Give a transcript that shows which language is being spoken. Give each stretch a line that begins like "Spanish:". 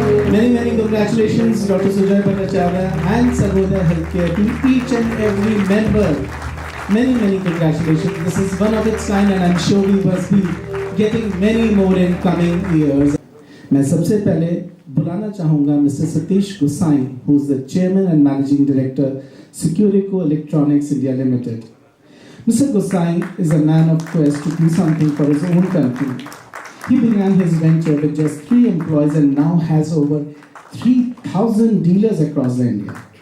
English: Many congratulations, Dr. Sujoy Bhattacharya and Sarvodaya Healthcare, to each and every member. Many congratulations. This is one of its kind, and I'm sure we must be getting many more in coming years.
Hindi: मैं सबसे पहले बुलाना चाहूँगा Mr.
English: Satish Gosai, who is the Chairman and Managing Director, Securico Electronics India Limited. Mr. Gosai is a man of quest to do something for his own country. He began his venture with just 3 employees and now has over 3,000 dealers across India.